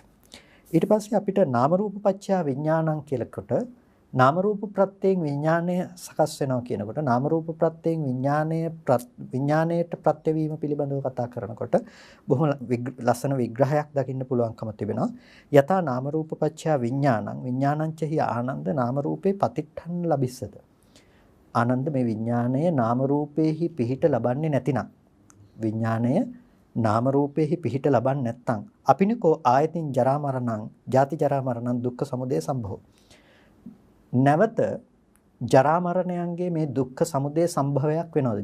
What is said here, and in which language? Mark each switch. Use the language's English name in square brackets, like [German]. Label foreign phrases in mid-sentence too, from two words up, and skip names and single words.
[Sinhala] ඊට පස්සේ අපිට [Pali] නාම රූප පත්‍ය විඥානං [Sinhala] කියලාකොට නාම රූප ප්‍රත්‍යයෙන් විඥාණය සකස් වෙනවා කියනකොට නාම රූප ප්‍රත්‍යයෙන් විඥාණයට ප්‍රත්‍යවීම පිළිබඳව කතා කරනකොට බොහොම ලස්සන විග්‍රහයක් දකින්න පුළුවන්කම තිබෙනවා. [Pali] යථා නාම රූප පත්‍ය විඥානං විඥානං ච හි ආනන්ද නාම රූපේ පතිට්ඨන් ලබිස්සත. [Sinhala] ආනන්ද මේ විඥාණය නාම රූපේහි පිහිට ලබන්නේ නැතිනම් විඥාණය නාම රූපේහි පිහිට ලබන්නේ නැත්නම් [Pali] අපිනකෝ ආයතින් ජරා මරණං ජාති ජරා මරණං දුක්ඛ සමුදය සම්භව. [Sinhala] නැවත ජරා මරණයන්ගේ මේ දුක්ඛ සමුදය සම්භවයක් වෙනවද?